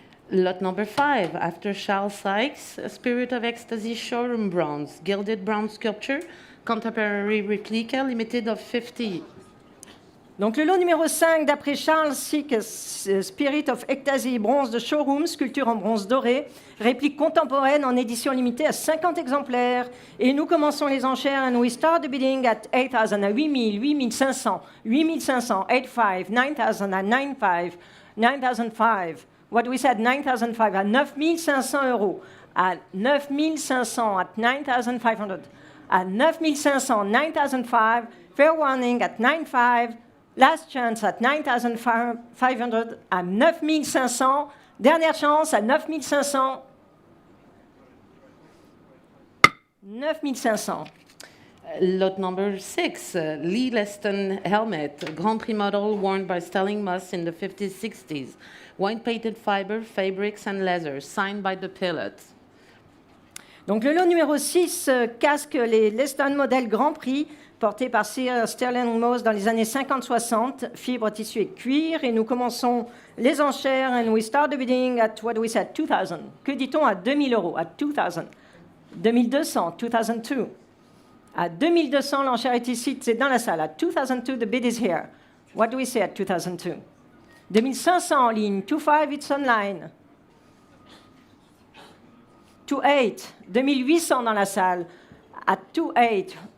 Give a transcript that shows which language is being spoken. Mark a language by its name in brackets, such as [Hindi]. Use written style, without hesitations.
[English] Lot number 5, after Charles Sykes, Spirit of Ecstasy showroom bronze, gilded bronze sculpture, contemporary replica, limited of 50. [French] Donc le lot numéro 5, d'après Charles Sykes, Spirit of Ecstasy, bronze de showroom, sculpture en bronze doré, réplique contemporaine en édition limitée à 50 exemplaires. Et nous commençons les enchères, [English] and we start the bidding at 8,000, [French] à 8 000, 8 500, 8 500, 8,500, 9,000, à 9,500, 9,500. [English] What do we said? [French] 9,500, à 9 500 euros, à 9 500, [English] at 9,500, [French] à 9 500, 9,500, [English] fair warning at 9,500. Last chance at 9,500, [French] à 9 500. Dernière chance à 9 500. 9 500. [English] Lot number 6, Lee Leston helmet, Grand Prix model worn by Sterling Moss in the 50s, 60s. Wine-painted fiber, fabrics and leather, signed by the pilot. [French] Donc le lot numéro 6, casque les Leston modèle Grand Prix, porté par Sir Sterling Moss dans les années 50-60, fibre, tissu et cuir. Et nous commençons les enchères. [English] And we start the bidding at, what do we say, at 2,000. [French] Que dit-on à 2,000 euros? À 2,000. 2,200, 2,200. À 2,200, l'enchère est ici, c'est dans la salle. À 2,200, [English] the bid is here. What do we say at 2,200? [French] 2,500 en ligne. 2,500, [English] it's online. [French] 2,800. 2,800 dans la salle. À 2,800.